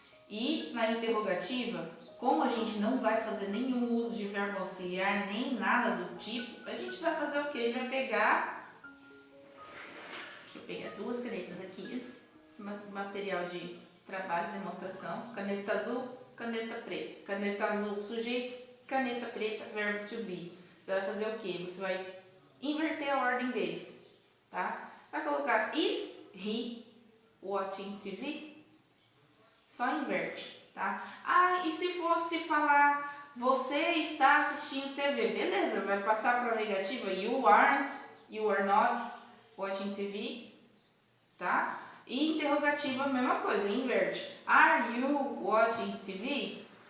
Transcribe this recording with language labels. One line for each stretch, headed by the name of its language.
Portuguese: E na interrogativa, como a gente não vai fazer nenhum uso de verbo auxiliar, nem nada do tipo, a gente vai fazer o quê? A gente vai pegar, deixa eu pegar duas canetas aqui, material de trabalho, demonstração, caneta azul, caneta preta, caneta azul, sujeito, caneta preta, verbo to be. Você vai fazer o quê? Você vai inverter a ordem deles, tá? Vai colocar
English: is he watching TV?
Portuguese: Só inverte, tá? E se fosse falar você está assistindo TV? Beleza, vai passar para a negativa
English: you aren't, you are not watching TV,
Portuguese: tá? E interrogativa, mesma coisa, inverte.
English: Are you watching TV?